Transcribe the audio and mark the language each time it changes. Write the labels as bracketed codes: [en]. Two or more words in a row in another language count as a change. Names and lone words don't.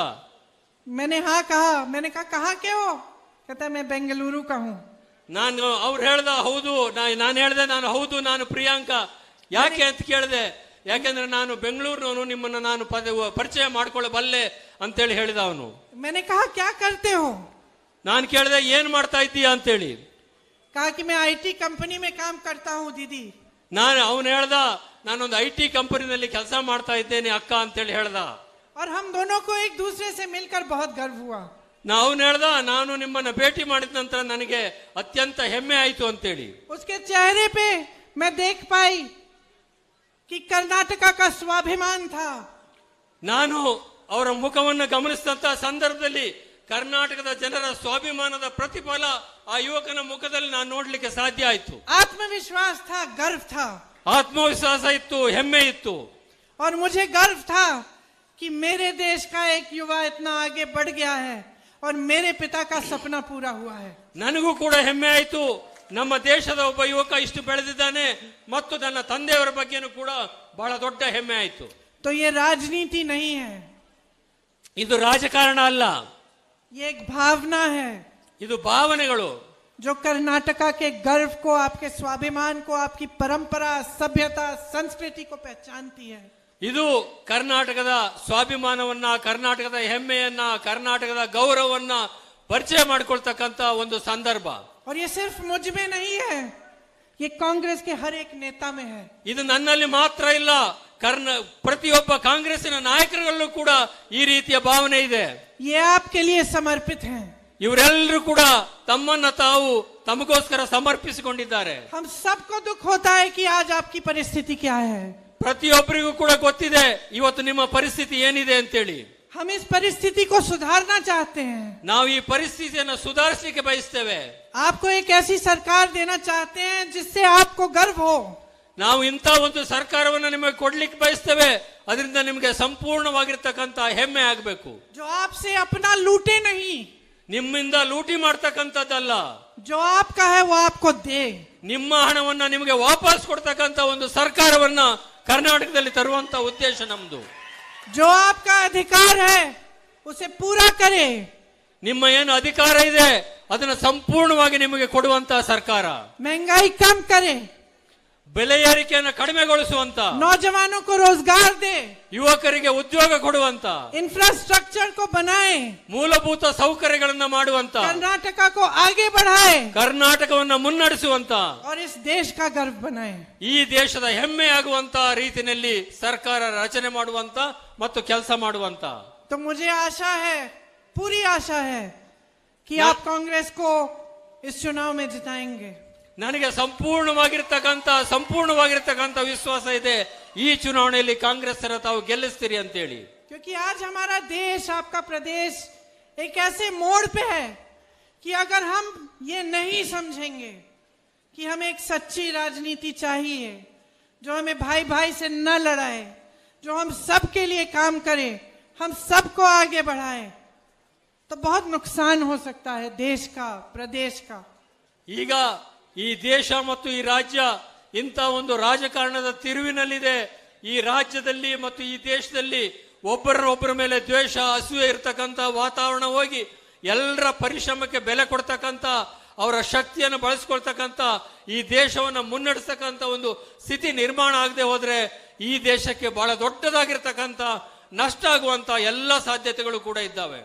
[hi] मैंने हाँ कहा. मैंने कहा कहाँ के हो? कहता मैं बेंगलुरु का हूँ. [kn] ನಾನು ಅವ್ರು ಹೇಳ್ದ ಹೌದು, ನಾನು ಹೇಳ್ದೆ ನಾನು ಹೌದು ನಾನು ಪ್ರಿಯಾಂಕಾ. ಯಾಕೆ ಅಂತ ಕೇಳಿದೆ. ಯಾಕೆಂದ್ರೆ ನಾನು ಬೆಂಗಳೂರಿನವನು, ನಿಮ್ಮನ್ನ ನಾನು ಪರಿಚಯ ಮಾಡ್ಕೊಳ್ಳಬಲ್ಲೆ ಅಂತೇಳಿ ಹೇಳಿದ ಅವನು. [hi] मैंने कहा क्या करते हो? [kn] ನಾನು ಕೇಳಿದೆ ಏನ್ ಮಾಡ್ತಾ ಇದ್ದೀಯಾ ಅಂತೇಳಿ. [hi] कहा कि मैं [en] IT company [hi] में काम करता हूँ दीदी. [kn] ಅವನು ಹೇಳ್ದ ನಾನೊಂದು IT ಕಂಪನಿನಲ್ಲಿ ಕೆಲಸ ಮಾಡ್ತಾ ಇದ್ದೇನೆ ಅಕ್ಕ ಅಂತೇಳಿ ಹೇಳ್ದ. [hi] और हम दोनों को एक दूसरे से मिलकर बहुत गर्व हुआ. [kn] ಅವನು ಹೇಳ್ದ ನಾನು ನಿಮ್ಮನ್ನ ಭೇಟಿ ಮಾಡಿದ ನಂತರ ನನಗೆ ಅತ್ಯಂತ ಹೆಮ್ಮೆ ಆಯ್ತು ಅಂತೇಳಿ. [hi] उसके चेहरे पे मैं देख पाई कि कर्नाटका का स्वाभिमान था. [kn] ನಾನು ಅವರ ಮುಖವನ್ನು ಗಮನಿಸಿದಂತ ಸಂದರ್ಭದಲ್ಲಿ ಕರ್ನಾಟಕದ ಜನರ ಸ್ವಾಭಿಮಾನದ ಪ್ರತಿಫಲ ಆ ಯುವಕನ ಮುಖದಲ್ಲಿ ನಾನು ನೋಡ್ಲಿಕ್ಕೆ ಸಾಧ್ಯ ಆಯ್ತು. [hi] आत्मविश्वास था, गर्व था. [kn] ಆತ್ಮವಿಶ್ವಾಸ ಇತ್ತು, ಹೆಮ್ಮೆ ಇತ್ತು. [hi] और मुझे गर्व था कि मेरे देश का एक युवा इतना आगे बढ़ गया है और मेरे पिता का सपना पूरा हुआ है. [kn] ನನಗೂ ಕೂಡ ಹೆಮ್ಮೆ ಆಯ್ತು. ನಮ್ಮ ದೇಶದ ಒಬ್ಬ ಯುವಕ ಇಷ್ಟು ಬೆಳೆದಿದ್ದಾನೆ ಮತ್ತು ನನ್ನ ತಂದೆಯವರ ಬಗ್ಗೆನೂ ಕೂಡ ಬಹಳ ದೊಡ್ಡ ಹೆಮ್ಮೆ ಆಯ್ತು. [hi] तो ये राजनीति नहीं है, [kn] ಇದು ರಾಜಕಾರಣ ಅಲ್ಲ, [hi] ये एक भावना है [kn] ಇದು ಭಾವನೆಗಳು. [hi] जो कर्नाटका के गर्व को, आपके स्वाभिमान को, आपकी परंपरा, सभ्यता, संस्कृति को पहचानती है. [kn] ಇದು ಕರ್ನಾಟಕದ ಸ್ವಾಭಿಮಾನವನ್ನ, ಕರ್ನಾಟಕದ ಹೆಮ್ಮೆಯನ್ನ, ಕರ್ನಾಟಕದ ಗೌರವವನ್ನ ಪರಿಚಯ ಮಾಡಿಕೊಳ್ತಕ್ಕಂತ ಒಂದು ಸಂದರ್ಭ. [hi] और ये सिर्फ मुझ में नहीं है, ये कांग्रेस के हर एक नेता में है. [kn] ಇದು ನನ್ನಲ್ಲಿ ಮಾತ್ರ ಇಲ್ಲ, ಪ್ರತಿಯೊಬ್ಬ ಕಾಂಗ್ರೆಸ್ಸಿನ ನಾಯಕರಲ್ಲೂ ಕೂಡ ಈ ರೀತಿಯ ಭಾವನೆ ಇದೆ. [hi] ये आपके लिए समर्पित हैं. [kn] ಇವರೆಲ್ಲರೂ ಕೂಡ ತಮ್ಮನ್ನ ತಾವು ತಮಗೋಸ್ಕರ ಸಮರ್ಪಿಸಿಕೊಂಡಿದ್ದಾರೆ. [hi] हम सबको दुख होता है कि आज आपकी परिस्थिति क्या है. [kn] ಪ್ರತಿಯೊಬ್ಬರಿಗೂ ಕೂಡ ಗೊತ್ತಿದೆ ಇವತ್ತು ನಿಮ್ಮ ಪರಿಸ್ಥಿತಿ ಏನಿದೆ ಅಂತೇಳಿ. [hi] हम इस परिस्थिति को सुधारना चाहते हैं. [kn] ನಾವು ಈ ಪರಿಸ್ಥಿತಿಯನ್ನು ಸುಧಾರಿಸಲಿಕ್ಕೆ ಬಯಸ್ತೇವೆ. [hi] आपको एक ऐसी सरकार देना चाहते हैं जिससे आपको गर्व हो. [kn] ನಾವು ಇಂಥ ಒಂದು ಸರ್ಕಾರವನ್ನು ನಿಮಗೆ ಕೊಡ್ಲಿಕ್ಕೆ ಬಯಸ್ತೇವೆ, ಅದರಿಂದ ನಿಮಗೆ ಸಂಪೂರ್ಣವಾಗಿರ್ತಕ್ಕಂಥ ಹೆಮ್ಮೆ ಆಗಬೇಕು. [hi] जो आपसे अपना लूटे नहीं, [kn] ನಿಮ್ಮಿಂದ ಲೂಟಿ ಮಾಡ್ತಕ್ಕಂಥದ್ದಲ್ಲ. [hi] जो आपका है वो आपको दे. [kn] ನಿಮ್ಮ ಹಣವನ್ನ ನಿಮಗೆ ವಾಪಸ್ ಕೊಡ್ತಕ್ಕಂಥ ಒಂದು ಸರ್ಕಾರವನ್ನ ಕರ್ನಾಟಕದಲ್ಲಿ ತರುವಂತ ಉದ್ದೇಶ ನಮ್ದು. [hi] जो आपका अधिकार है उसे पूरा करे. [kn] ನಿಮ್ಮ ಏನು ಅಧಿಕಾರ ಇದೆ ಅದನ್ನ ಸಂಪೂರ್ಣವಾಗಿ ನಿಮಗೆ ಕೊಡುವಂತ ಸರ್ಕಾರ. [hi] महंगाई कम करे, [kn] ಬೆಲೆ ಏರಿಕೆಯನ್ನು ಕಡಿಮೆಗೊಳಿಸುವಂತ, [hi] नौजवानों को रोजगार दे, [kn] ಯುವಕರಿಗೆ ಉದ್ಯೋಗ ಕೊಡುವಂತ, [hi] इंफ्रास्ट्रक्चर को बनाए, [kn] ಮೂಲಭೂತ ಸೌಕರ್ಯಗಳನ್ನ ಮಾಡುವಂತ, [hi] कर्नाटका को आगे बढ़ाए [kn] ಕರ್ನಾಟಕವನ್ನ ಮುನ್ನಡೆಸುವಂತ, [hi] और इस देश का गर्व बनाए. [kn] ಈ ದೇಶದ ಹೆಮ್ಮೆ ಆಗುವಂತ ರೀತಿಯಲ್ಲಿ ಸರ್ಕಾರ ರಚನೆ ಮಾಡುವಂತ ಮತ್ತು ಕೆಲಸ ಮಾಡುವಂತ. [hi] तो मुझे आशा है, पूरी आशा है कि आप कांग्रेस को इस चुनाव में जिताएंगे. [kn] ನನಗೆ ಸಂಪೂರ್ಣವಾಗಿರ್ತಕ್ಕಂಥ ವಿಶ್ವಾಸ ಇದೆ ಈ ಚುನಾವಣೆಯಲ್ಲಿ ಕಾಂಗ್ರೆಸ್ ತಾವು ಗೆಲ್ಲಿಸ್ತೀರಿ ಅಂತೇಳಿ. [hi] क्योंकि आज हमारा देश, आपका प्रदेश एक ऐसे मोड़ पे है कि अगर हम ये नहीं समझेंगे कि हमें एक सच्ची राजनीति चाहिए, जो हमें भाई भाई से न लड़ाए, जो हम सबके लिए काम करे, हम सबको आगे बढ़ाए, तो बहुत नुकसान हो सकता है देश का, प्रदेश का। [kn] ಈಗ ಈ ದೇಶ ಮತ್ತು ಈ ರಾಜ್ಯ ಇಂಥ ಒಂದು ರಾಜಕಾರಣದ ತಿರುವಿನಲ್ಲಿದೆ. ಈ ರಾಜ್ಯದಲ್ಲಿ ಮತ್ತು ಈ ದೇಶದಲ್ಲಿ ಒಬ್ಬರ ಮೇಲೆ ದ್ವೇಷ, ಅಸೂಯೆ ಇರತಕ್ಕಂಥ ವಾತಾವರಣ ಹೋಗಿ ಎಲ್ಲರ ಪರಿಶ್ರಮಕ್ಕೆ ಬೆಲೆ ಕೊಡ್ತಕ್ಕಂಥ, ಅವರ ಶಕ್ತಿಯನ್ನು ಬಳಸ್ಕೊಳ್ತಕ್ಕಂಥ, ಈ ದೇಶವನ್ನು ಮುನ್ನಡೆಸ್ತಕ್ಕಂಥ ಒಂದು ಸ್ಥಿತಿ ನಿರ್ಮಾಣ ಆಗದೆ ಹೋದ್ರೆ ಈ ದೇಶಕ್ಕೆ ಬಹಳ ದೊಡ್ಡದಾಗಿರ್ತಕ್ಕಂಥ ನಷ್ಟ ಆಗುವಂತ ಎಲ್ಲ ಸಾಧ್ಯತೆಗಳು ಕೂಡ ಇದ್ದಾವೆ.